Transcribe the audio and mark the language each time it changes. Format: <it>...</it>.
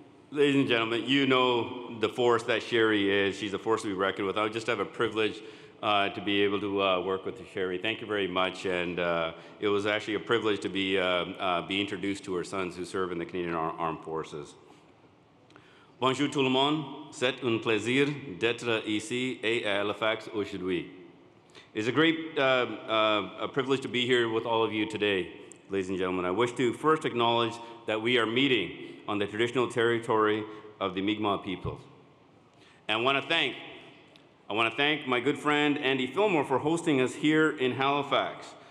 <en>Ladies and gentlemen, you know the force that Sherry is. She's a force to be reckoned with. I just have a privilege to be able to work with Sherry. Thank you very much. And it was actually a privilege to be introduced to her sons who serve in the Canadian Armed Forces.</en> <fr>Bonjour tout le monde. C'est un plaisir d'être ici et à Halifax aujourd'hui.</fr> <en>It's a great a privilege to be here with all of you today, ladies and gentlemen. I wish to first acknowledge that we are meeting on the traditional territory of the Mi'kmaq peoples. And I want to thank my good friend Andy Fillmore for hosting us here in Halifax.</en>